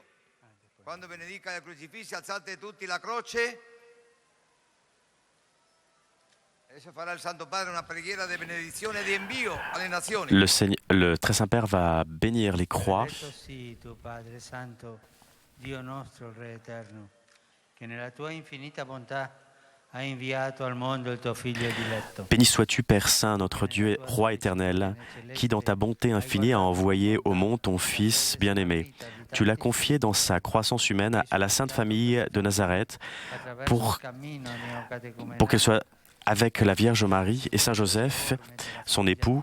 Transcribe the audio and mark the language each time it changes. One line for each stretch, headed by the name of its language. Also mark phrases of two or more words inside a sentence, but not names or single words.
Italian: Quando benedica la crocifissa, alzate tutti la croce. Adesso farà il Santo Padre una preghiera di benedizione e di invio alle nazioni.
French: Le Très Saint-Père va bénir les croix.
Italian: Dio nostro, Re eterno, che nella tua infinita bontà
French: Béni sois-tu, Père Saint, notre Dieu, Roi éternel, qui dans ta bonté infinie a envoyé au monde ton Fils bien-aimé. Tu l'as confié dans sa croissance humaine à la Sainte Famille de Nazareth pour qu'elle soit avec la Vierge Marie et Saint Joseph, son époux.